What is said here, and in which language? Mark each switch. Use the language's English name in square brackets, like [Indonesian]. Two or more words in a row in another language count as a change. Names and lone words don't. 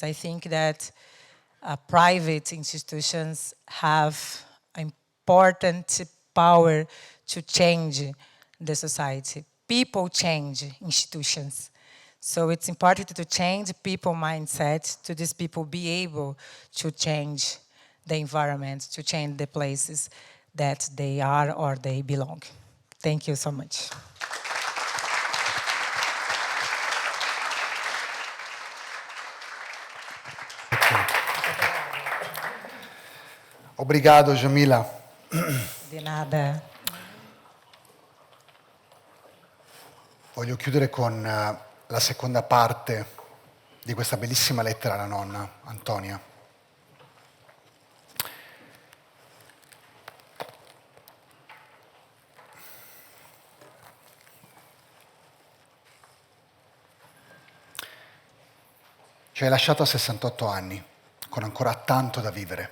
[English] I think that private institutions have important power to change the society. People change institutions. So it's important to change people mindset, to these people be able to change the environment, to change the places that they are or they belong. Thank you so much. [Portuguese] Obrigado, Djamila. De nada. [Italian] Voglio chiudere con la seconda parte di questa bellissima lettera alla nonna, Antonia. Ci hai lasciato a 68 anni, con ancora tanto da vivere.